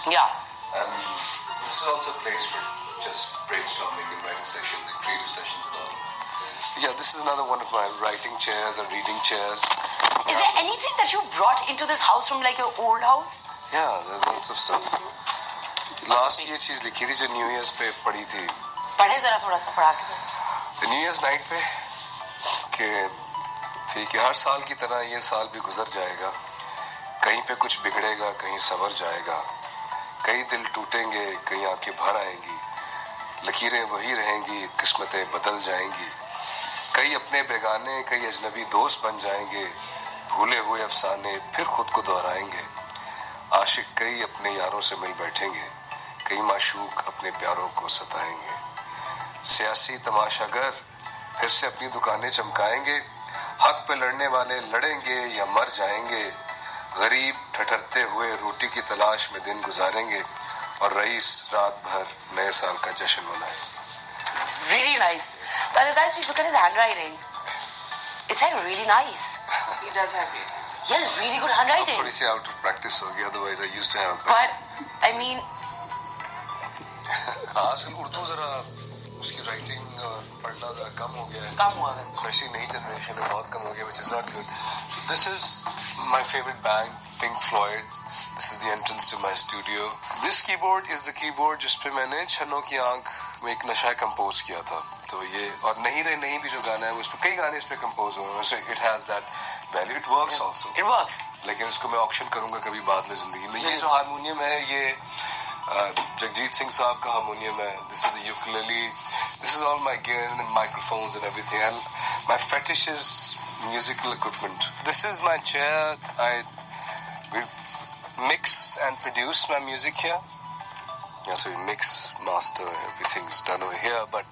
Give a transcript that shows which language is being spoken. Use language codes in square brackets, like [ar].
[en] Yeah. And this is also a place for just brainstorming and writing sessions and creative sessions and all. Yeah, this is another one of my writing chairs or reading chairs. Is there anything that you brought into this house from like your old house? Yeah, there's lots of stuff. [hi] Last ये चीज लिखी थी जो New Year's पे पड़ी थी. पढ़े जरा थोड़ा सा पढ़ा के. New Year's night पे कि हर साल की तरह ये साल भी गुजर जाएगा. कहीं पे कुछ बिगड़ेगा, कहीं संवर जाएगा. कई दिल टूटेंगे, कई आंखें भर आएंगी. लकीरें वही रहेंगी, किस्मतें बदल जाएंगी. कई अपने बेगाने, कई अजनबी दोस्त बन जाएंगे. भूले हुए अफसाने फिर खुद को दोहराएंगे. आशिक कई अपने यारों से मिल बैठेंगे. कई माशूक अपने प्यारों को सताएंगे. सियासी तमाशागर फिर से अपनी दुकानें चमकाएंगे. हक पे लड़ने वाले लड़ेंगे या मर जाएंगे. गरीब ठठरते हुए रोटी की तलाश में दिन गुजारेंगे. और रईस रात भर नए साल का जश्न मनाए. [en] Really nice. But guys, please look at his handwriting. It's like really nice. He does have great. He has really good handwriting. [hi] थोड़ी सी [en] out of practice [hi] हो गई. [en] Otherwise I used to have. But I mean, [hi] आजकल उर्दू जरा उसकी writing पढ़ना जरा कम हो गया है. कम हुआ है. Especially नई generation में बहुत कम हो गया, [en] which is not good. So this is my favorite band, Pink Floyd. This is the entrance to my studio. This keyboard is the keyboard [hi] जिस पे मैंने छन्नों की आंख में एक नशा कंपोज किया था. तो ये और नहीं रे नहीं भी जो गाना है वो इस पे कई गाने इस पे कंपोज हुए हैं. [en] So it has that value. It works also. It works. [hi] लेकिन इसको मैं ऑक्शन करूंगा कभी बाद में जिंदगी में. ये जो हारमोनियम है ये जगजीत सिंह साहब का हारमोनियम है. [en] This is the ukulele. This is all my gear and microphones and everything. And my fetish is musical equipment. This is my chair. We mix and produce my music here. Yeah, so we mix, master, everything's done over here.